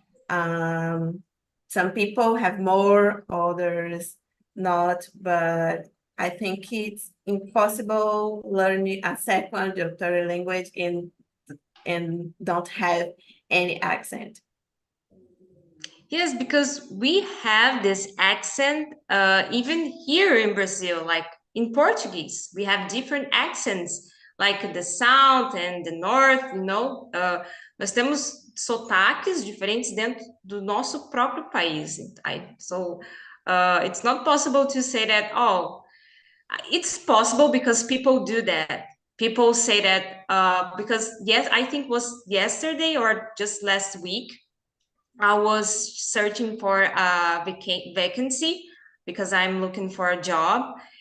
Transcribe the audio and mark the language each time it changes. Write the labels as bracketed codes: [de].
[en] Some people have more, others not, but I think it's impossible learning a second or third language and don't have any accent. Yes, because we have this accent even here in Brazil, like in Portuguese, we have different accents, like the south and the north, you know. [pt] Nós temos sotaques diferentes dentro do nosso próprio país. [en] So it's not possible to say that, oh, it's possible because people do that. People say that because, yes, I think was yesterday or just last week, I was searching for a vacancy because I'm looking for a job.